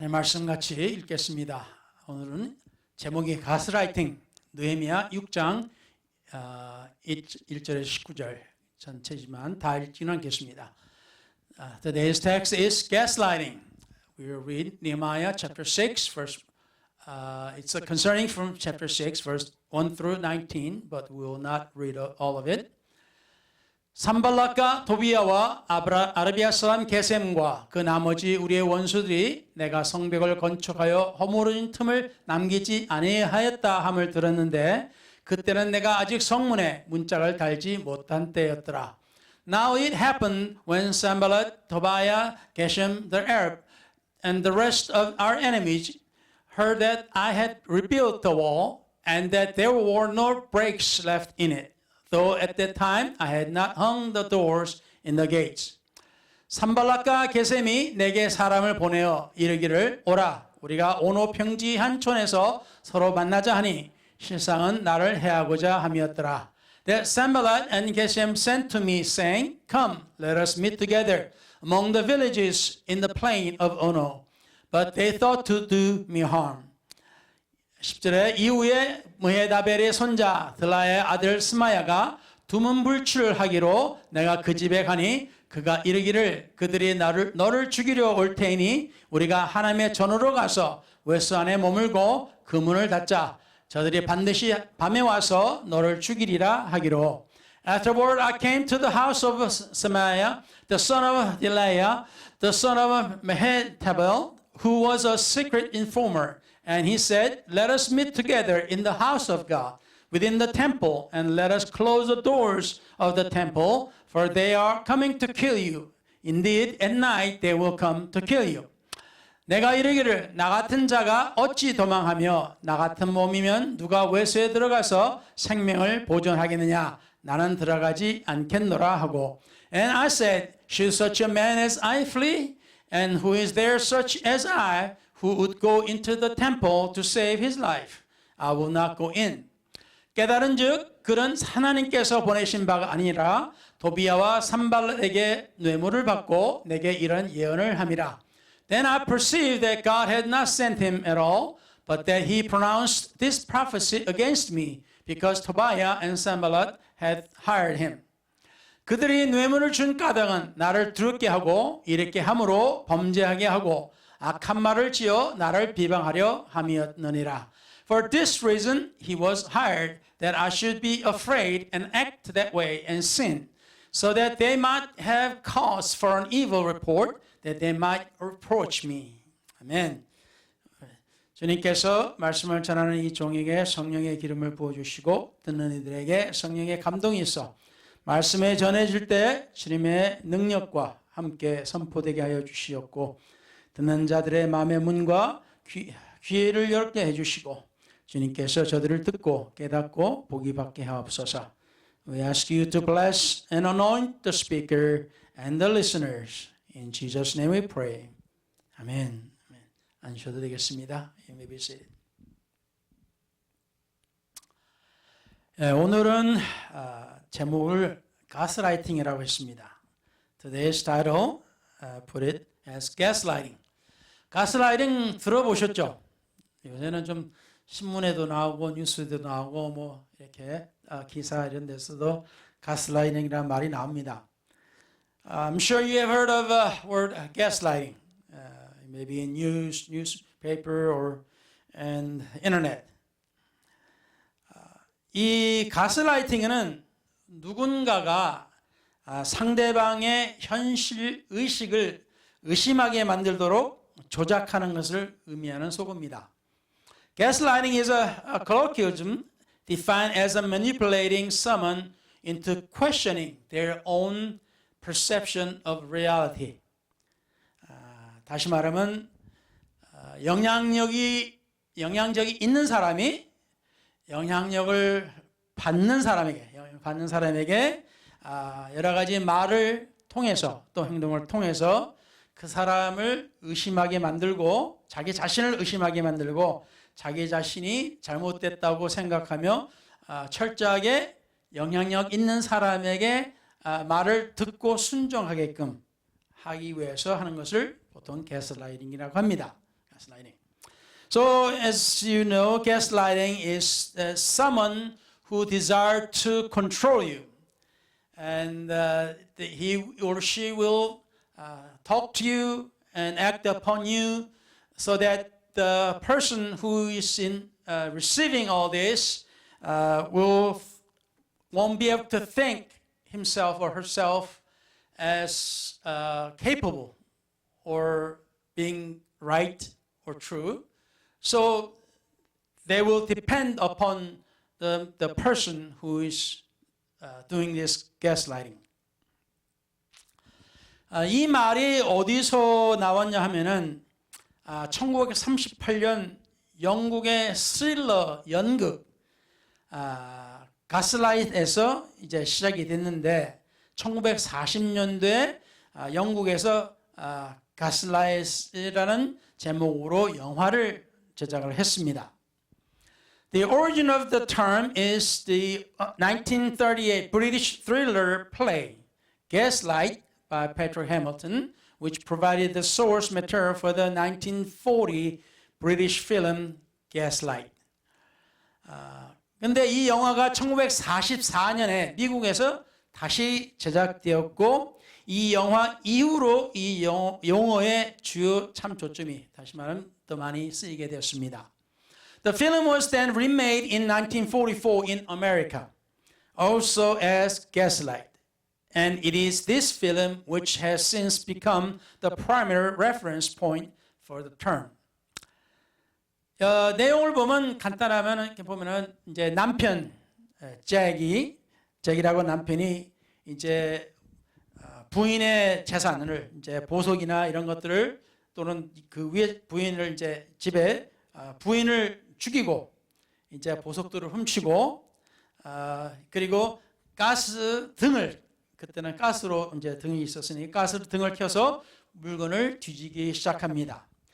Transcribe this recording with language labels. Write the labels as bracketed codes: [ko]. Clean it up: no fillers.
[ko] 네, 말씀 같이 읽겠습니다. 오늘은 제목이 가스라이팅, 느헤미야 6장 1절에서 19절 전체지만 다 읽지는 않겠습니다. [en] Today's text is gaslighting. We will read Nehemiah chapter 6 verse it's concerning from chapter 6 verse 1 through 19, but we will not read all of it. [ko] 산발락과 도비야와 아라비아 사람 게셈과 그 나머지 우리의 원수들이 내가 성벽을 건축하여 허물어진 틈을 남기지 아니하였다 함을 들었는데 그때는 내가 아직 성문에 문짝을 달지 못한 때였더라. [en] Now it happened when Sanballat, Tobiah, Geshem the Arab, and the rest of our enemies heard that I had rebuilt the wall and that there were no breaks left in it. Though at that time I had not hung the doors in the gates. [ko] 산발락과 게셈이 내게 사람을 보내어 이르기를 오라 우리가 오노 평지 한 촌에서 서로 만나자 하니 실상은 나를 해하고자 함이었더라. [en] That Sanballat and Geshem sent to me saying, Come, let us meet together among the villages in the plain of Ono. But they thought to do me harm. [ko] 10절에 이후에 무헤다벨의 손자 들라의 아들 스마야가 두문불출을 하기로 내가 그 집에 가니 그가 이르기를 그들이 너를 죽이려 올 테이니 우리가 하나님의 전으로 가서 웨스 안에 머물고 그 문을 닫자. 저들이 반드시 밤에 와서 너를 죽이리라 하기로. [en] Afterward I came to the house of Semaia, the son of Delaiah, the son of Mehetabel, who was a secret informer. And he said, Let us meet together in the house of God, within the temple, and let us close the doors of the temple, for they are coming to kill you. Indeed, at night they will come to kill you. [ko] 내가 이르기를 나 같은 자가 어찌 도망하며 나 같은 몸이면 누가 외소에 들어가서 생명을 보존하겠느냐. 나는 들어가지 않겠노라 하고. [en] And I said, Should such a man as I flee? And who is there such as I? Who would go into the temple to save his life? I will not go in. [ko] 깨달은즉 그는 하나님께서 보내신 바가 아니라 도비야와 산발락에게 뇌물을 받고 내게 이런 예언을 함이라. [en] Then I perceived that God had not sent him at all, but that he pronounced this prophecy against me, because Tobiah and Sanballat had hired him. [ko] 그들이 뇌물을 준 까닭은 나를 두렵게 하고 이렇게 함으로 범죄하게 하고 악한 말을 지어 나를 비방하려 함이었느니라. [en] For this reason he was hired, that I should be afraid and act that way and sin, so that they might have cause for an evil report, that they might reproach me. [ko] 아멘. 주님께서 말씀을 전하는 이 종에게 성령의 기름을 부어주시고 듣는 이들에게 성령의 감동이 있어 말씀에 전해질 때 주님의 능력과 함께 선포되게 하여 주시옵고 듣는 자들의 마음의 문과 귀를 열게 해주시고 주님께서 저들을 듣고 깨닫고 보기 받게 하옵소서. [en] We ask you to bless and anoint the speaker and the listeners. In Jesus' name we pray. [ko] 아멘. 앉으셔도 되겠습니다. [en] You may be seated. [ko] 오늘은 제목을 가스라이팅이라고 했습니다. [en] Today's title put it as gaslighting. [ko] 가스라이팅 들어보셨죠? 요새는 좀 신문에도 나오고 뉴스에도 나오고 뭐 이렇게 기사 이런 데서도 가스라이팅이라는 말이 나옵니다. [en] I'm sure you have heard of the word gaslighting. Maybe in newspaper or and internet. [ko] 이 가스라이팅은 누군가가 상대방의 현실 의식을 의심하게 만들도록 조작하는 것을 의미하는 속어입니다. [en] Gaslighting is a colloquialism defined as a manipulating someone into questioning their own perception of reality. [ko] 다시 말하면 영향력이 있는 사람이 영향력을 받는 사람에게 여러 가지 말을 통해서 또 행동을 통해서 그 사람을 의심하게 만들고 자기 자신을 의심하게 만들고 자기 자신이 잘못됐다고 생각하며 철저하게 영향력 있는 사람에게 말을 듣고 순종하게끔 하기 위해서 하는 것을 보통 가스라이팅이라고 합니다. [en] Gaslighting. So as you know, gaslighting is someone who desires to control you. And he or she will talk to you and act upon you so that the person who is receiving all this won't be able to think himself or herself as capable or being right or true. So they will depend upon the person who is doing this gaslighting. [ko] 이 말이 어디서 나왔냐 하면은 1938년 영국의 스릴러 연극 가스라이트에서 이제 시작이 됐는데 1940년도에 영국에서 가스라이트라는 제목으로 영화를 제작을 했습니다. [en] The origin of the term is the 1938 British thriller play Gaslight by Patrick Hamilton, which provided the source material for the 1940 British film Gaslight. [ko] 근데 이 영화가 1944년에 미국에서 다시 제작되었고 이 영화 이후로 이 용어의 주요 참조점이 다시 말하면 더 많이 쓰이게 되었습니다. [en] The film was then remade in 1944 in America, also as Gaslight. And it is this film which has since become the primary reference point for the term. [ko] 내용을 보면 간단하면 이렇게 보면은 이제 남편 잭이라고 남편이 이제 부인의 재산을 이제 보석이나 이런 것들을 또는 그 위에 부인을 이제 집에 부인을 죽이고 이제 보석들을 훔치고 그리고 가스 등을 그때는 가스로 이제 등이 있었으니 가스 등을 켜서 물건을 뒤지기 시작합니다.